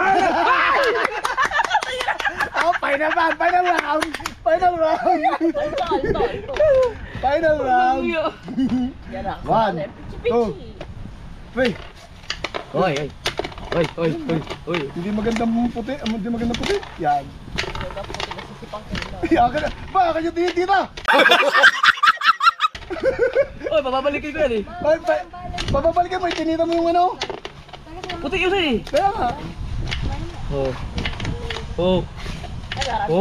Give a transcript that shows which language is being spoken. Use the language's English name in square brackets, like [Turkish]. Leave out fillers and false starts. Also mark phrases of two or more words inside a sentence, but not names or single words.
[English] Oh, final round, final round. Final round. Final round. 1, 2, 3. Hoy, hoy. Hoy, hoy, hoy, hoy. [Filipino] Hindi magandang puti, hindi magandang puti. Yan. Akin na. Ba, akin yung titira. Hoy, bababalikin ko yan eh. Pababalikan mo, itinita mo yung ano. Puti yun eh. Kaya nga. Oh. Oh. Oh.